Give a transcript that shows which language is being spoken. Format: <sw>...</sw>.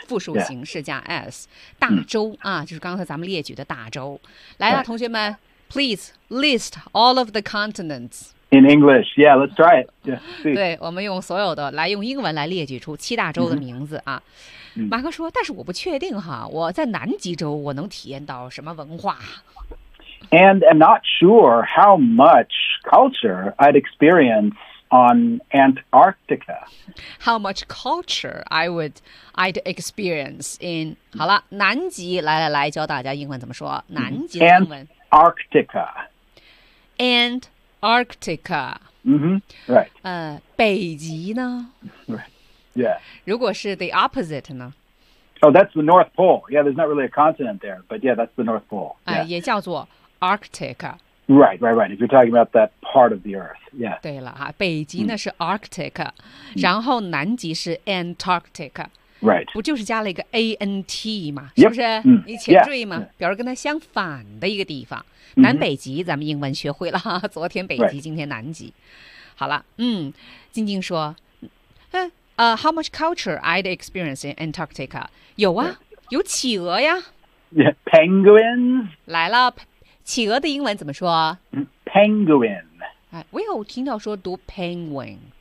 <zh>复数形式加 s 大洲、啊、就是刚才咱们列举的大洲来了、</zh> <en>right. 同学们 please list all of the continents in English yeah let's try it yeah,</en> <zh>对我们用所有的来用英文来列举出七大洲的名字、啊 mm-hmm. 马克说但是我不确定哈我在南极洲我能体验到什么文化</zh> <en>and I'm not sure how much culture I'd experienceOn Antarctica.</en> <zh>How much culture I'd experience in 好了南极来来来教大家英文怎么说南极英文</zh> <en>Antarctica. Antarctica. Mm-hmm. Right.</en> <zh>北极呢</zh> <en>Right. Yeah.</en> <zh>如果是 the opposite 呢</zh> <en>Oh, that's the North Pole. Yeah, there's not really a continent there. But yeah, that's the North Pole. Yeah.</en> <zh>也叫做 Arctica.</zh> <en>Right, right, right. If you're talking about that part of the Earth, yeah.</en> <zh>对了哈，北极呢是 Arctic,、mm. 然后南极是 Antarctic.</zh> <en>Right.</en> <zh>不就是加了一个 A-N-T 嘛，是不是？</zh> <en>Yep.</en> <zh>你前缀嘛，</zh> <en>yeah.</en> <zh>表示跟它相反的一个地方。 Mm-hmm. 南北极咱们英文学会了哈，昨天北极，</zh> <en>right.</en> <zh>今天南极。</zh> <en>好了，嗯，静静说， how much culture I'd experience in Antarctica?</en> <zh>有啊，</zh> <en>right.</en> <zh>有企鹅呀。</zh> <en>Yeah, penguins.</en> <zh>来了。企鹅的英文怎么说</zh> <en>Penguin.</en> <zh>我有听到说读 penguin.</zh>